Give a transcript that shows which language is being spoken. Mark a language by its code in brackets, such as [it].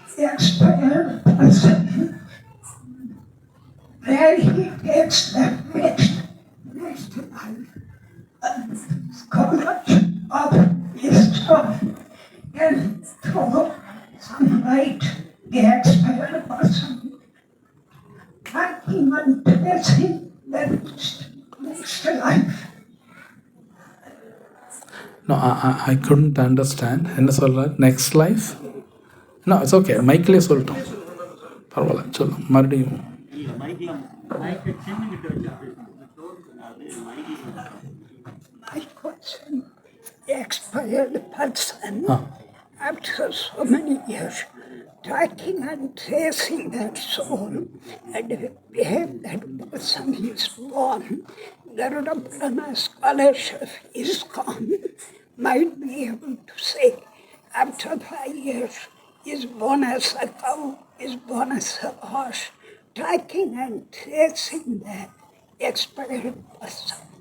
[en] Expired person, where he takes the next life, scholarship of wisdom, and throw some light the expired person, tracking and tracing the next life. No, I couldn't understand. [ta] என்ன சொல்கிறார்? [en] Next life? No, it's okay. [ta] மைக்கிலே சொல்லிட்டோம், பரவாயில்ல, சொல்லும் மறுபடியும். [en] My question, the expired person, after so many years, tracking and tracing that soul, and where that person is born, Garuda Purana scholarship is gone, might be able to say, after 5 years, is born as a cow, is born as a horse, tracking and tracing that expired person.